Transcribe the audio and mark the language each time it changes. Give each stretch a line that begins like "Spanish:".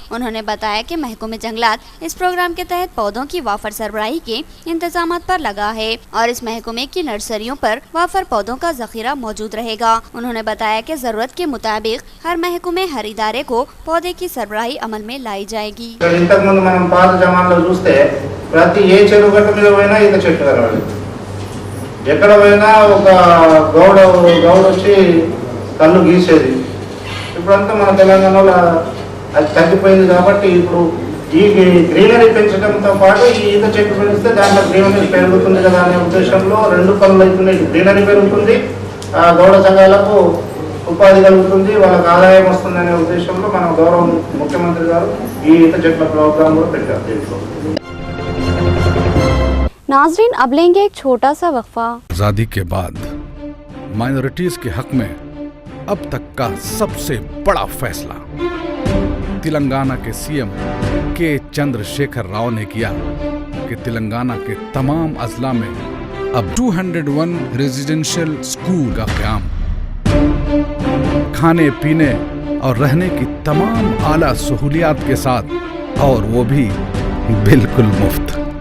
Hindi: उन्होंने बताया कि महकमे जंगलात इस प्रोग्राम के तहत पौधों की वाफर सरबराही के इंतजाम पर लगा है और इस महकमे की नर्सरियों पर वाफर पौधों का जखीरा मौजूद रहेगा। उन्होंने बताया कि जरूरत के मुताबिक हर महकमे हर इदारे को पौधे की सरबराही अमल में लाई जाएगी।
Telugu: ఇంతకు ముందు మనం పాత జమానాలో చూస్తే ప్రతి ఏ చెరువు గట్ట మీద పోయినా ఈత చెట్టు కనబడేది. ఎక్కడ పోయినా ఒక గౌడ వచ్చి కళ్ళు గీసేది. ఇప్పుడంతా మన తెలంగాణలో అది తగ్గిపోయింది కాబట్టి ఇప్పుడు ఈ గ్రీనరీ పెంచడంతో పాటు ఈ ఈత చెట్టు పెంచితే దాంట్లో గ్రీనరీ పెరుగుతుంది కదా అనే ఉద్దేశంలో రెండు పనులు అవుతున్నాయి. గ్రీనరీ పెరుగుతుంది, గౌడ సంఘాలకు ఉపాధి కలుగుతుంది, వాళ్ళకి ఆదాయం వస్తుందనే ఉద్దేశంలో మన గౌరవ ముఖ్యమంత్రి గారు ఈ ఈత చెట్ల ప్రోగ్రాం కూడా పెట్టారు. దీంట్లో
Hindi: नाजरीन अब लेंगे एक छोटा सा वक्फा। आजादी के बाद माइनॉरिटीज के हक में अब तक का सबसे बड़ा फैसला तेलंगाना के सीएम के चंद्रशेखर राव ने किया कि तेलंगाना के तमाम अजला में अब 201 रेजिडेंशियल स्कूल का क़याम, खाने पीने और रहने की तमाम आला सहूलियात के साथ, और वो भी बिल्कुल मुफ्त।